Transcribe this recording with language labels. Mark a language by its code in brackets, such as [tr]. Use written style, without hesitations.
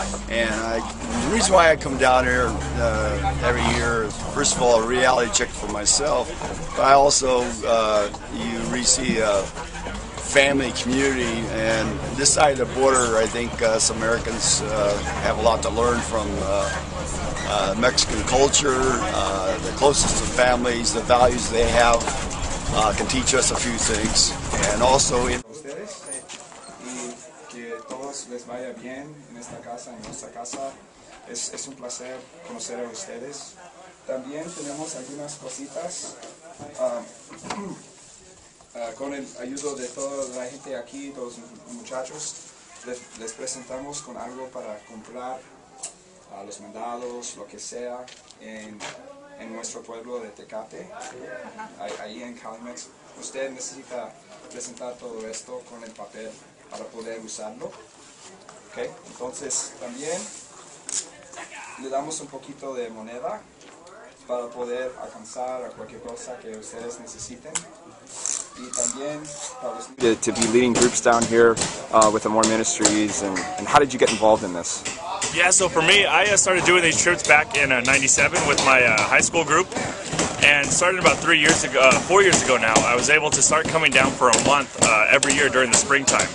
[en] And the reason why I come down here every year is, first of all, a reality check for myself, but I also, you really see a family, community, and this side of the border, I think some Americans have a lot to learn from Mexican culture, the closest to families, the values they have. Can teach us a few things, and also in [es] que todos les vaya bien en esta casa, en nuestra casa. Es un placer conocer a ustedes. También tenemos algunas cositas con el ayuda de toda la gente aquí, todos los muchachos. Les presentamos con algo para comprar los mandados, lo que sea en nuestro pueblo de Tecate, ahí en Calimex. Usted necesita presentar todo esto con el papel para poder usarlo. ¿Okay? Entonces también le damos un poquito de moneda para poder alcanzar a cualquier cosa que ustedes necesiten. [en] Y también to be leading groups down here with the More Ministries, and how did you get involved in this? Yeah, so for me, I started doing these trips back in '97 with my high school group, And started about 4 years ago now, I was able to start coming down for a month every year during the springtime.